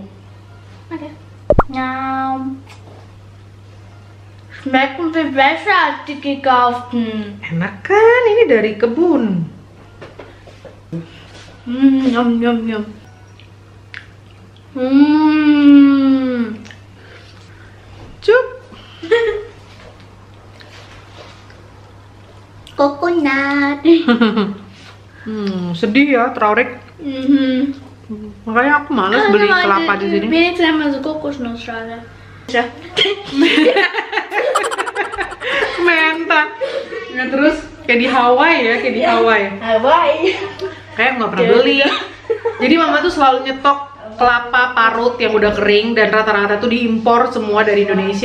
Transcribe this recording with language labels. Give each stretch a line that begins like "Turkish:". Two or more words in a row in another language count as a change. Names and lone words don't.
Indonesian: Oke. Nyam.
German: Schmecken viel besser als die gekauften.
Indonesian: Enak kan? Ini dari kebun. Yum, yum, yum.
English: Cup. Coconut.
Indonesian: Sedih ya, Traurig. Makanya aku males beli kelapa di sini.
German: Wenigstens einmal so Kokosnussschale. Menta.
Indonesian: Ya, terus kayak di Hawaii ya, kayak di Hawaii. Hawaii. Kayak nggak pernah beli. Jadi mama tuh selalu nyetok kelapa parut yang udah kering dan rata-rata tuh diimpor semua dari Indonesia.